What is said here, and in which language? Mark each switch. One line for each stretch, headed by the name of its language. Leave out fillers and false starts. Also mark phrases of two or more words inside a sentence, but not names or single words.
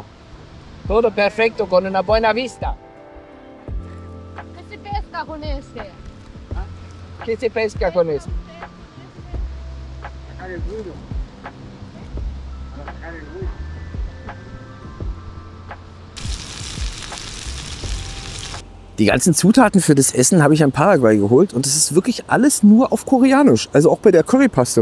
Spanish: Todo perfecto, con una buena vista. ¿Qué se pesca con este? ¿Qué se pesca con esto?
German: Die ganzen Zutaten für das Essen habe ich in Paraguay geholt und es ist wirklich alles nur auf Koreanisch, also auch bei der Currypaste.